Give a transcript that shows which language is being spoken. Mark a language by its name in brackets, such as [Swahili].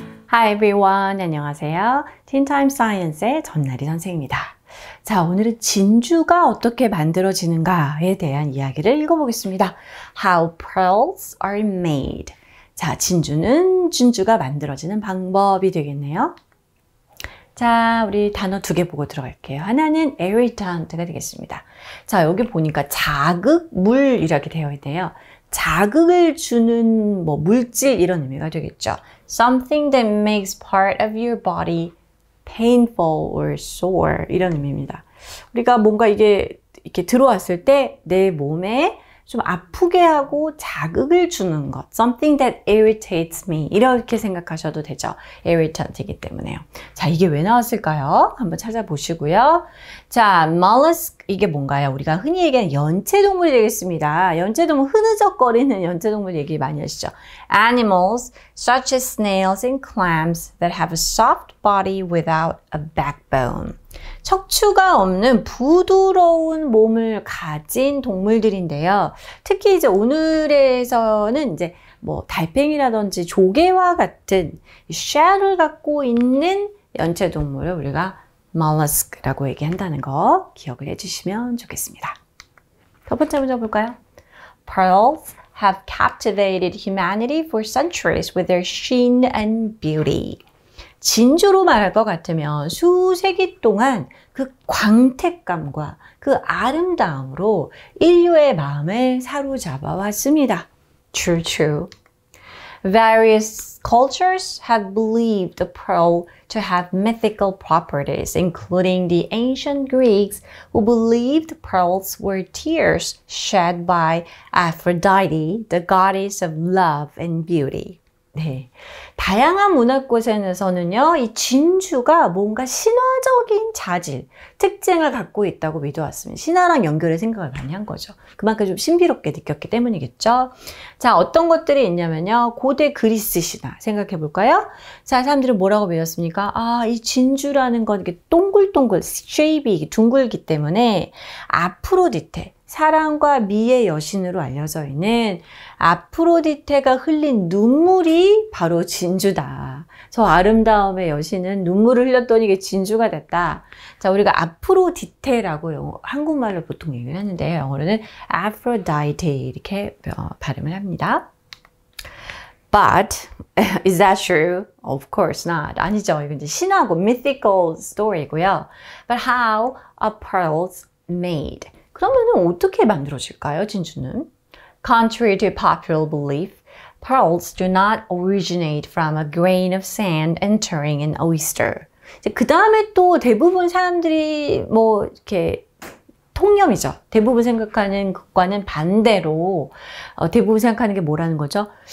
[English] Hi everyone, [Korean] 안녕하세요. Teentime Science의 전나리 선생입니다. 자, 오늘은 진주가 어떻게 만들어지는가에 대한 이야기를 읽어보겠습니다. [English] How pearls are made. [Korean] 자, 진주가 만들어지는 방법이 되겠네요. 자, 우리 단어 두 개 보고 들어갈게요. 하나는 irritant가 되겠습니다. 자, 여기 보니까 자극, 물 이렇게 되어 있네요. 자극을 주는 물질 이런 의미가 되겠죠. [English] Something that makes part of your body painful or sore [Korean] 이런 의미입니다. 우리가 뭔가 이게 이렇게 들어왔을 때 내 몸에 좀 아프게 하고 자극을 주는 것. [English] Something that irritates me. [Korean] 이렇게 생각하셔도 되죠. irritant이기 때문에요. 자, 이게 왜 나왔을까요? 한번 찾아보시고요. 자, mollusk 이게 뭔가요? 우리가 흔히 얘기하는 연체동물이 되겠습니다. 연체동물, 흐느적거리는 연체동물 얘기 많이 하시죠. [English] Animals such as snails and clams that have a soft body without a backbone. [Korean] 척추가 없는 부드러운 몸을 가진 동물들인데요. 특히 이제 오늘에서는 이제 달팽이라든지 조개와 같은 shell을 갖고 있는 연체동물을 우리가 mollusk라고 얘기한다는 거 기억을 해주시면 좋겠습니다. 첫 번째 문제 볼까요? [English] Pearls have captivated humanity for centuries with their sheen and beauty. [Korean] 진주로 말할 것 같으면 수세기 동안 그 광택감과 그 아름다움으로 인류의 마음을 사로잡아 왔습니다. [English] True, true. Various cultures have believed the pearl to have mythical properties, including the ancient Greeks who believed pearls were tears shed by Aphrodite, the goddess of love and beauty. [Korean] 네. 다양한 문화권에서는요, 이 진주가 뭔가 신화적인 자질, 특징을 갖고 있다고 믿어왔습니다. 신화랑 연결해 생각을 많이 한 거죠. 그만큼 좀 신비롭게 느꼈기 때문이겠죠. 자, 어떤 것들이 있냐면요, 고대 그리스 신화 생각해 볼까요? 자, 사람들은 뭐라고 믿었습니까? 아, 이 진주라는 건 이게 동글동글, 쉐입이 둥글기 때문에 아프로디테, 사랑과 미의 여신으로 알려져 있는 아프로디테가 흘린 눈물이 바로 진주다. 저 아름다움의 여신은 눈물을 흘렸더니 이게 진주가 됐다. 자, 우리가 아프로디테라고 한국말로 보통 얘기를 하는데요. 영어로는 Aphrodite 이렇게 발음을 합니다. [English] But is that true? Of course not. [Korean] 아니죠. 이건 이제 신화고 [English] mythical story [Korean] 고요. [English] But how are pearls made? [Korean] 그러면은 어떻게 만들어질까요, 진주는? [English] Contrary to popular belief, pearls do not originate from a grain of sand entering an oyster. [Korean] 그 다음에 또 대부분 사람들이 이렇게 통념이죠. 대부분 생각하는 것과는 반대로 대부분 생각하는 게 뭐라는 거죠?